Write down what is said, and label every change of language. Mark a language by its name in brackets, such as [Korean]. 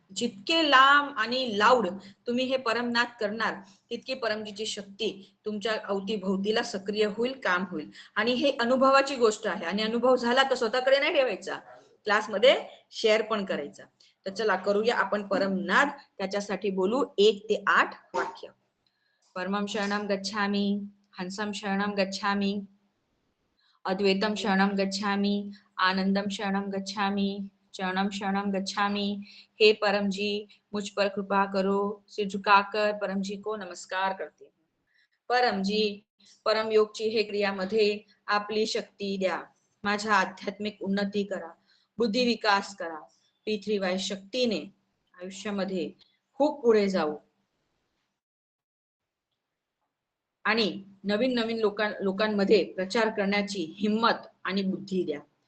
[Marathi] जितके लांब आणि लाऊड तुम्ही हे परमनाद करणार तितकी परमजीची शक्ती तुमच्या अवतीभोवतीला सक्रिय होईल, काम होईल. आणि हे अनुभवाची गोष्ट आहे आणि अनुभव झाला तर स्वतःकडे नाही ठेवायचा, क्लासमध्ये शेअर पण करायचा. तर चला करूया आपण परमनाद. त्याच्यासाठी बोलू 1 ते 8 वाक्य. [Sanskrit] परमं शरणं गच्छामि, हंसं शरणं गच्छामि, अद्वैतम शरणं गच्छामि, आनंदम शरणं गच्छामि, चरणम शरणं गच्छामि। [Hindi] हे परम जी, मुझ पर कृपा करो। सिर झुकाकर परम जी को नमस्कार करते हूँ। [Marathi] परम जी, परम योगची हे क्रियामध्ये आपली शक्ती द्या, माझ्या आध्यात्मिक उन्नती करा, बुद्धी विकास करा, पृथ्वीवाय शक्तीने आयुष्यामध्ये खूप पुढे जाऊ आणि नवीन नवीन लोकांमध्ये प्रचार करण्याची हिम्मत आणि बुद्धी द्या।